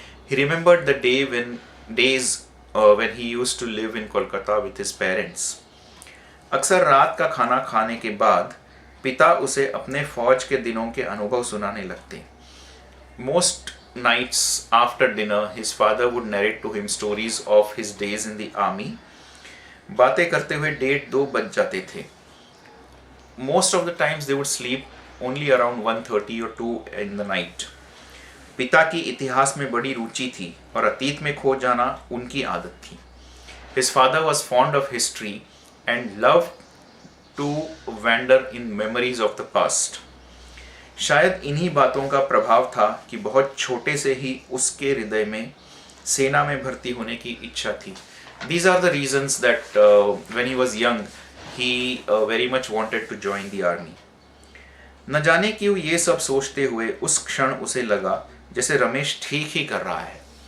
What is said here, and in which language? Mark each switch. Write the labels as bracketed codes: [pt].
[en] He remembered the days when he used to live in Kolkata with his parents. [hi] अक्सर रात का खाना खाने के बाद पिता उसे अपने फौज के दिनों के अनुभव सुनाने लगते. [en] Most nights after dinner, his father would narrate to him stories of his days in the army. [hi] बातें करते हुए 1:30-2 बज जाते थे. [en] Most of the times they would sleep only around 1:30 or 2 in the night. [hi] पिता की इतिहास में बड़ी रुचि थी और अतीत में खो जाना उनकी आदत थी. [en] His father was fond of history and loved to wander in memories of the past. [hi] शायद इन्हीं बातों का प्रभाव था कि बहुत छोटे से ही उसके हृदय में सेना में भर्ती होने की इच्छा थी. [en] These are the reasons that when he was young, he very much wanted to join the army. [hi] न जाने क्यों ये सब सोचते हुए उस क्षण उसे लगा जैसे रमेश ठीक ही कर रहा है.